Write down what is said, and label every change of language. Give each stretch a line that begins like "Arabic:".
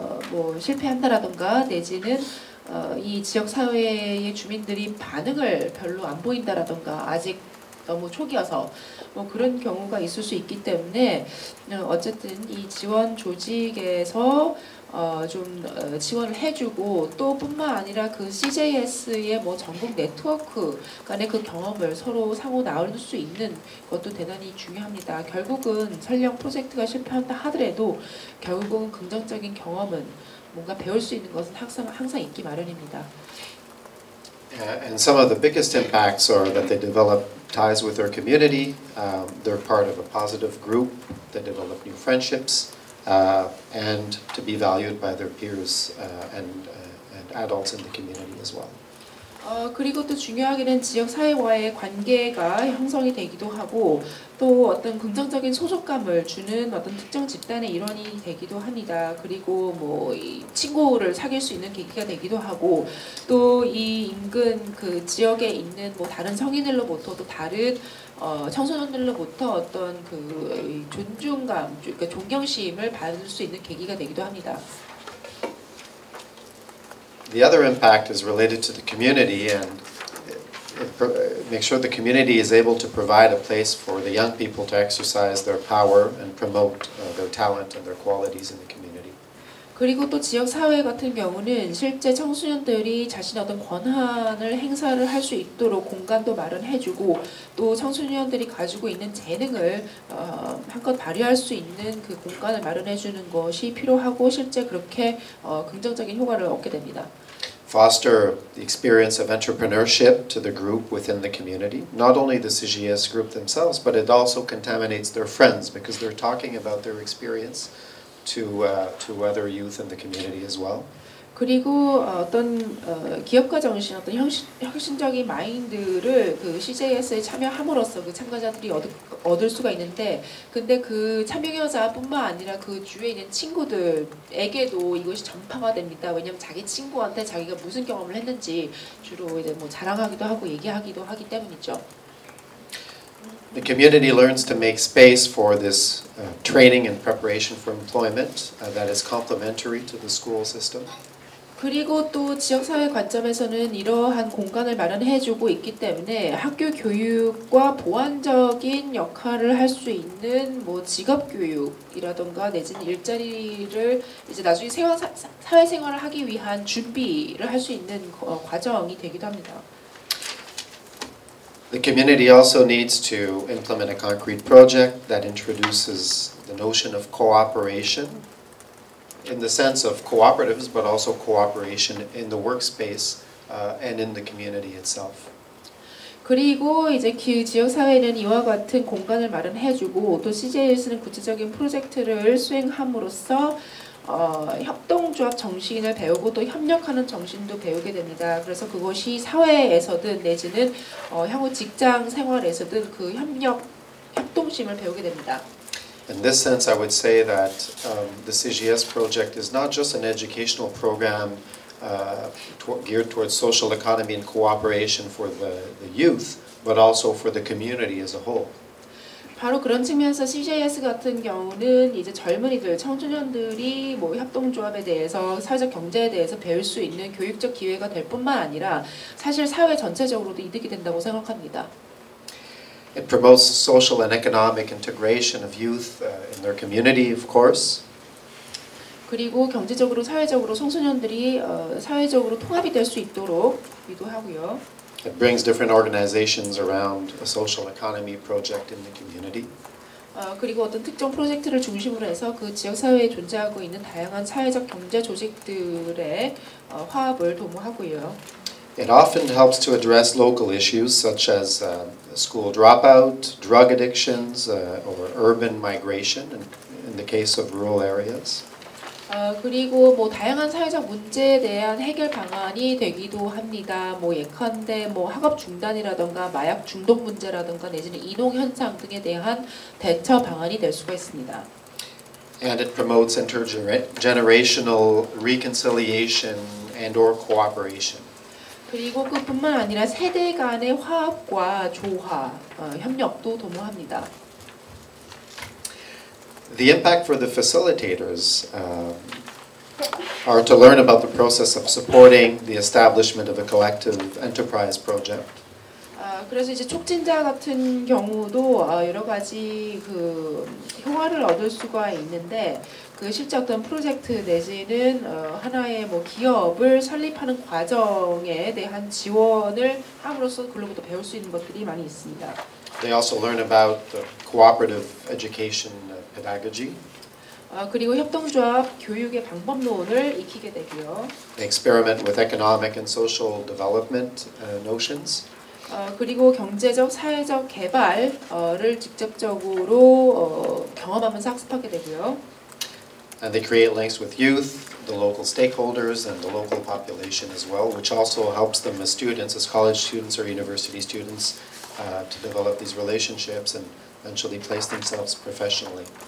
Korean: 뭐 실패한다라던가 내지는 이 지역 사회의 주민들이 반응을 별로 안 보인다라던가 아직 너무 초기여서 뭐 그런 경우가 있을 수 있기 때문에 어쨌든 이 지원 조직에서 좀 지원을 해주고 또 뿐만 아니라 그 CJS의 뭐 전국 네트워크 간의 그 경험을 서로 상호 나눌 수 있는 것도 대단히 중요합니다. 결국은 설령 프로젝트가 실패한다 하더라도 결국은 긍정적인 경험은 뭔가 배울 수 있는 것은 항상 있기 마련입니다.
English: And some of the biggest impacts are that they develop ties with their community, they're part of a positive group, they develop new friendships, and to be valued by their peers and adults in the community as well.
Korean: 그리고 또 중요하게는 지역 사회와의 관계가 형성이 되기도 하고 또 어떤 긍정적인 소속감을 주는 어떤 특정 집단의 일원이 되기도 합니다. 그리고 뭐 이 친구를 사귈 수 있는 계기가 되기도 하고 또 이 인근 그 지역에 있는 뭐 다른 성인들로부터 또 다른 청소년들로부터 어떤 그 존중감, 그러니까 존경심을 받을 수 있는 계기가 되기도 합니다.
English: The other impact is related to the community and make sure the community is able to provide a place for the young people to exercise their power and promote their talent and their qualities in the community.
Korean: 그리고 또 지역 사회 같은 경우는 실제 청소년들이 자신의 어떤 권한을 행사를 할 수 있도록 공간도 마련해주고 또 청소년들이 가지고 있는 재능을 한껏 발휘할 수 있는 그 공간을 마련해주는 것이 필요하고 실제 그렇게 긍정적인 효과를 얻게 됩니다.
English: Foster the experience of entrepreneurship to the group within the community. Not only the CGS group themselves, but it also contaminates their friends because they're talking about their experience to other youth in the community as well.
Korean: 그리고 어떤 기업가 정신, 어떤 혁신적인 마인드를 그 CJS에 참여함으로써 그 참가자들이 얻을 수가 있는데, 근데 그 참여자뿐만 아니라 그 주위에 있는 친구들에게도 이것이 전파가 됩니다. 왜냐하면 자기 친구한테 자기가 무슨 경험을 했는지 주로 이제 뭐 자랑하기도 하고 얘기하기도 하기 때문이죠.
English: The community learns to make space for this training and preparation for employment that is complementary to the school system.
Korean: 그리고 또 지역사회 관점에서는 이러한 공간을 마련해주고 있기 때문에 학교 교육과 보완적인 역할을 할 수 있는 뭐 직업 교육이라던가 내지는 일자리를 이제 나중에 사회생활을 하기 위한 준비를 할 수 있는 과정이 되기도 합니다.
English: The community also needs to implement a concrete project that introduces the notion of cooperation in the sense of cooperatives, but also cooperation in the workspace and in the community itself.
Korean: 그리고 이제 그 지역 사회는 이와 같은 공간을 마련해주고 또 CJS는 구체적인 프로젝트를 수행함으로써 협동조합 정신을 배우고 또 협력하는 정신도 배우게 됩니다. 그래서 그것이 사회에서든 내지는 향후 직장 생활에서든 그 협동심을 배우게 됩니다.
English: In this sense, I would say that the CGS project is not just an educational program geared towards social economy and cooperation for the youth, but also for the community as a whole.
Korean: 바로 그런 측면에서 CJS 같은 경우는 이제 젊은이들, 청소년들이 뭐 협동조합에 대해서 사회적 경제에 대해서 배울 수 있는 교육적 기회가 될 뿐만 아니라 사실 사회 전체적으로도 이득이 된다고 생각합니다.
English: It promotes social and economic integration of youth in their community, of course.
Korean: 그리고 경제적으로, 사회적으로 청소년들이 사회적으로 통합이 될 수 있도록 유도하고요.
English: It brings different organizations around a social economy project in the community.
Korean: 그리고 어떤 특정 프로젝트를 중심으로 해서 그 지역 사회에 존재하고 있는 다양한 사회적 경제 조직들의 화합을 도모하고요.
English: It often helps to address local issues such as school dropout, drug addictions, or urban migration in the case of rural areas.
Korean: 그리고 뭐 다양한 사회적 문제에 대한 해결 방안이 되기도 합니다. 뭐 예컨대 뭐 학업 중단이라던가 마약 중독 문제라던가 내지는 이농 현상 등에 대한 대처 방안이 될 수가 있습니다.
English: And it promotes intergenerational reconciliation and/or cooperation.
Korean: 그리고 그뿐만 아니라 세대 간의 화합과 조화, 협력도 도모합니다.
English: The impact for the facilitators are to learn about the process of supporting the establishment of a collective enterprise project.
Korean: 그래서 이제 촉진자 같은 경우도 여러 가지 그 효과를 얻을 수가 있는데 그 실제 어떤 프로젝트 내지는 하나의 뭐 기업을 설립하는 과정에 대한 지원을 함으로써 그로부터 배울 수 있는 것들이 많이 있습니다.
English: They also learn about the cooperative education pedagogy.
Korean: 그리고 협동조합 교육의 방법론을 익히게 되고요.
English: They experiment with economic and social development notions.
Korean: 그리고 경제적, 사회적 개발을 직접적으로 경험하면서 학습하게 되고요.
English: And they create links with youth, the local stakeholders, and the local population as well, which also helps them as students, as college students or university students, to develop these relationships and eventually place themselves professionally.